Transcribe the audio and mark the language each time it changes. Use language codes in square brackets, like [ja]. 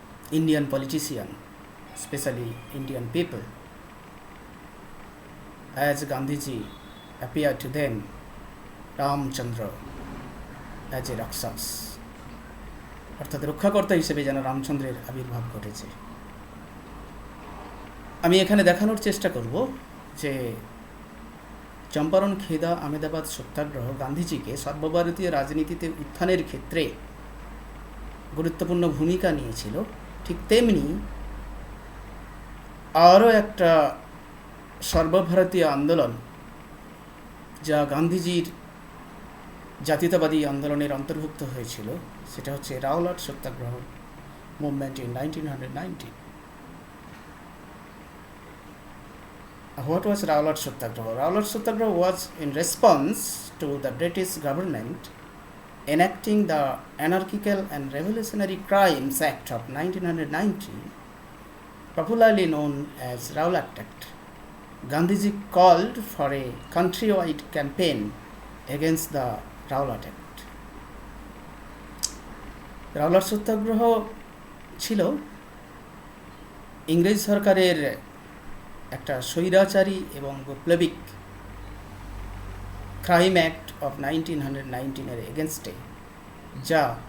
[en] Indian politician, especially Indian people, as Gandhiji appeared to them Ramchandra as a Rakshas, [bn] অর্থাৎ রক্ষাকর্তা হিসেবে যেন রামচন্দ্রের আবির্ভাব ঘটেছে। আমি এখানে দেখানোর চেষ্টা করব যে চম্পারণ, খেদা, আহমেদাবাদ সত্যাগ্রহ গান্ধীজিকে সর্বভারতীয় রাজনীতিতে উত্থানের ক্ষেত্রে গুরুত্বপূর্ণ ভূমিকা নিয়েছিল। ঠিক তেমনি আরও একটা সর্বভারতীয় আন্দোলন, যা গান্ধীজির জাতীয়তাবাদী আন্দোলনের অন্তর্ভুক্ত হয়েছিল, সেটা হচ্ছে Rowlatt satyagraha [en] Movement in 1919. What was Rowlatt Satyagraha? Rowlatt Satyagraha was in response to the British government enacting the Anarchical and Revolutionary Crimes Act of 1990, popularly known as Rowlatt Act. Gandhiji called for a countrywide campaign against the Rowlatt Act. [bn] Rowlatt Satyagraha ছিল ইংরেজ সরকারের একটা স্বৈরাচারী এবং বৈপ্লবিক [en] crime act of 1919 এগেনস্টে, [bn] যা